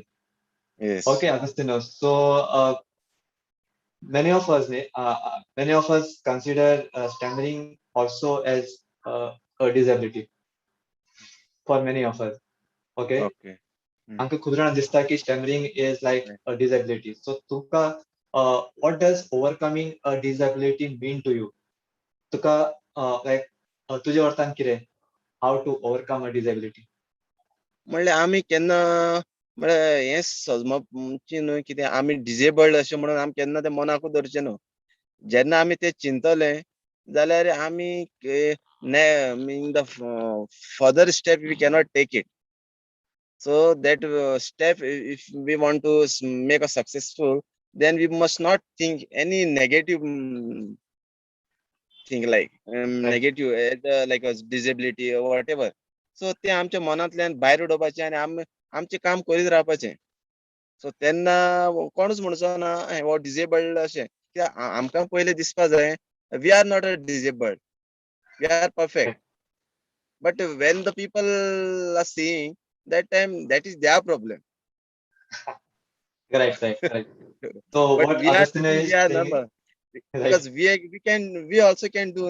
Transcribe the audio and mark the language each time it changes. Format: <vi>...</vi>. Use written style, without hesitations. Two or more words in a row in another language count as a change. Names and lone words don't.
<en>Yes. Okay, Agostinho. So many of us consider stammering also as a disability for many of us. Okay.</en> <kok>आमकां खूब जाणां दिसता की</kok> <en>stammering is like a disability. So तुका what does overcoming a disability mean to you?</en> <kok>तुका like तुजे अर्थान कितें?</kok> <en>How to overcome a disability?</en> <kok>म्हणल्यार आमी केन्ना म्हणल्यार हें सजमची न्हू कितें आमी डिजेबल्ड अशें म्हणून आमी केन्ना तें मनाकूच धरचें न्हू. जेन्ना आमी तें चिंतले जाल्यार आमी</kok> <en>in the further step we cannot take it. So that step, if we want to make a successful, then we must not think any negative thing like negative like a disability or whatever.</en> <kok>So ते आमच्या मनांतल्यान भायर उडोवपाचें आनी आमचें काम करीत रावपाचें. सो तेन्ना कोणूच म्हणचो ना हो डिजेबल्ड अशें. कित्याक आमकां पयलें दिसपाक जाय</kok> <en>we are not a disabled, we are perfect. But when the people are seeing that time, that is their problem. Right. So but what we are Agostinho thinking is we are saying, number right. because we also can do</en>